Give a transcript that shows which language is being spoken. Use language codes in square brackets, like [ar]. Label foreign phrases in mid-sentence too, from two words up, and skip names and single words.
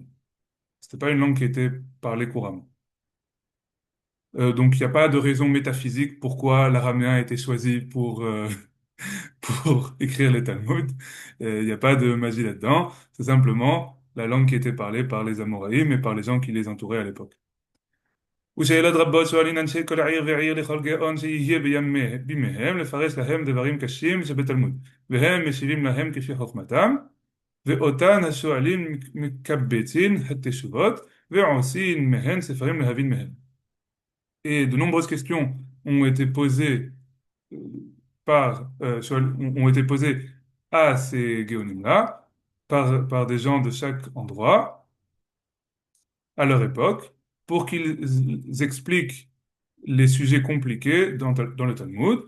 [fr] C'était pas une langue qui était parlée couramment. Donc il n'y a pas de raison métaphysique pourquoi l'araméen a été choisi pour écrire les Talmuds. Il n'y a pas de magie là-dedans. C'est simplement la langue qui était parlée par les Amoraïm et par les gens qui les entouraient à l'époque. [he] ושאלת רבות שואלין אנשי כל עיר ועיר לכל גאון שיהיה בימיהם לפרש להם דברים קשים שבתלמוד, והם משיבים להם כפי חוכמתם, ואותן השואלים מקבצין התשובות ועושים מהן ספרים להבין מהם. [fr] Et de nombreuses questions ont été posées euh, ont été posées à ces géonymes-là par des gens de chaque endroit à leur époque pour qu'ils expliquent les sujets compliqués dans le Talmud.